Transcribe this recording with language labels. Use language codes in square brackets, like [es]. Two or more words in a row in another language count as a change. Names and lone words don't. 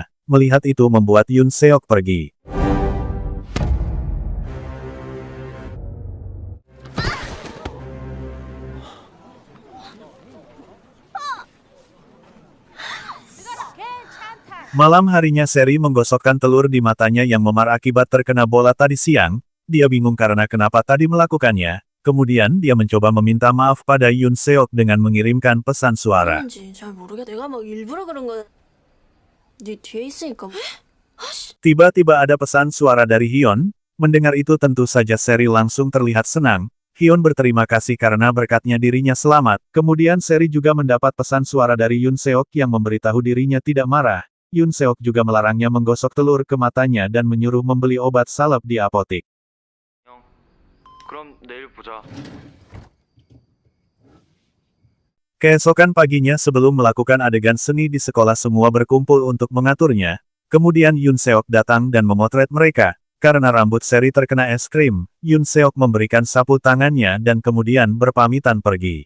[id] Melihat itu membuat Yoon Seok pergi. Malam harinya Seri menggosokkan telur di matanya yang memar akibat terkena bola tadi siang. Dia bingung karena kenapa tadi melakukannya. Kemudian dia mencoba meminta maaf pada Yoon Seok dengan mengirimkan pesan suara. [ko] 그런지 잘 모르겠어. 내가 막 일부러 그런 거. 네 뒤에 있으니까. [id] Tiba-tiba ada pesan suara dari Hyun. Mendengar itu tentu saja Seri langsung terlihat senang. Hyun berterima kasih karena berkatnya dirinya selamat. Kemudian Seri juga mendapat pesan suara dari Yoon Seok yang memberitahu dirinya tidak marah. Yoon Seok juga melarangnya menggosok telur ke matanya dan menyuruh membeli obat salep di apotik. [ko] 그럼 내일 보자. [id] Keesokan paginya sebelum melakukan adegan seni di sekolah semua berkumpul untuk mengaturnya. Kemudian Yoon Seok datang dan memotret mereka. Karena rambut Seri terkena es krim, Yoon Seok memberikan sapu tangannya dan kemudian berpamitan pergi.